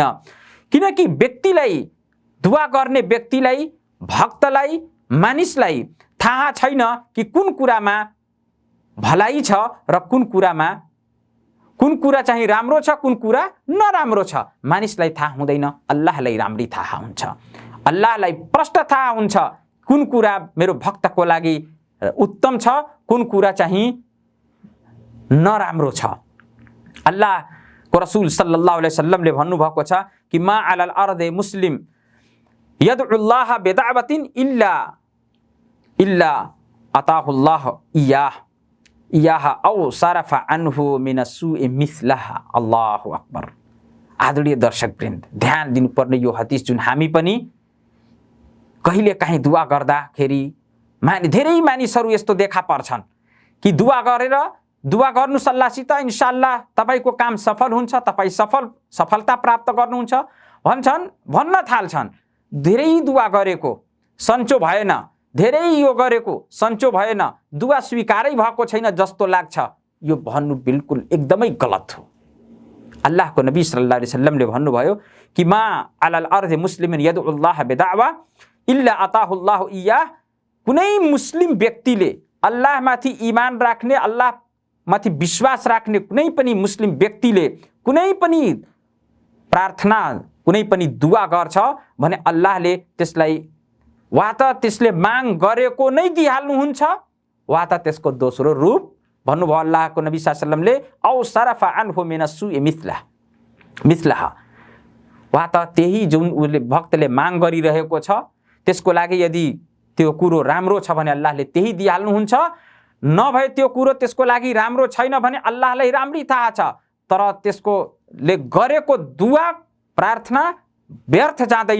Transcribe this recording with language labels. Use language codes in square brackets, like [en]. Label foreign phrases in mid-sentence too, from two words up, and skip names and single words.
[ne] किनकि व्यक्तिलाई, दुआ गर्ने व्यक्तिलाई, भक्तलाई, मानिसलाई थाहा छैन कि कुन कुरामा भलाइ छ र कुन कुरा चाहिँ राम्रो छ, कुन कुरा नराम्रो छ। मानिसलाई थाहा हुँदैन, अल्लाहलाई राम्ररी थाहा हुन्छ। अल्लाहलाई प्रष्ट थाहा हुन्छ कुन कुरा मेरो भक्तको लागि उत्तम छ, कुन कुरा चाहिँ नराम्रो छ। अल्लाहको रसूल [ar] صلى الله عليه وسلم [ne] भन्नुभएको छ कि [ar] ما على الأرض مسلم يدعو الله بدعوة إلا آتاه الله إياها أو صرف عنه من السوء مثلها. الله أكبر. [ne] आदरणीय दर्शकवृन्द, ध्यान दिनुपर्ने यो हदिस जुन हामी पनि कहिले काहीँ दुआ गर्दाखेरि धेरै मानिसहरू यस्तो देखा पर्छन् कि दुआ गरेर दुआ गर्नु सल्लाहसित इन्शाअल्लाह तपाईको काम सफल हुन्छ, तपाईँ सफलता प्राप्त गर्नुहुन्छ भन्न थाल्छन्। धेरै दुआ गरेको सन्चो भएन, धेरै यो गरेको सन्चो भएन, दुआ स्वीकारै भएको छैन जस्तो लाग्छ। यो भन्नु बिल्कुल एकदमै गलत हो। अल्लाहको नबी [ar] صلى الله عليه وسلم [ne] भन्नुभयो कि [ar] ما على الأرض مسلم يدعو الله بدعوة إلا آتاه الله إياها. [ne] कुनै मुस्लिम व्यक्तिले अल्लाहमाथि ईमान राख्ने, अल्लाहमाथि विश्वास राख्ने कुनै पनि मुस्लिम व्यक्तिले कुनै पनि प्रार्थना, कुनै पनि दुआ गर्छ भने अल्लाहले त्यसलाई वा त त्यसले माग गरेको नै दिइहाल्नुहुन्छ, वा त त्यसको दोस्रो रूप भन्नुभयो अल्लाहको नबी [ar] صلى الله عليه وسلم أو صرف عنه من السوء مثلها. [ne] वा त त्यही जुन उसले भक्तले माग गरिरहेको छ त्यसको लागि यदि त्यो कुरो राम्रो छ भने अल्लाहले त्यही दिइहाल्नुहुन्छ, नभए त्यो कुरो त्यसको लागि राम्रो छैन भने अल्लाहलाई राम्ररी थाहा छ, तर त्यसकोले गरेको दुआ प्रार्थना व्यर्थ जाँदैन।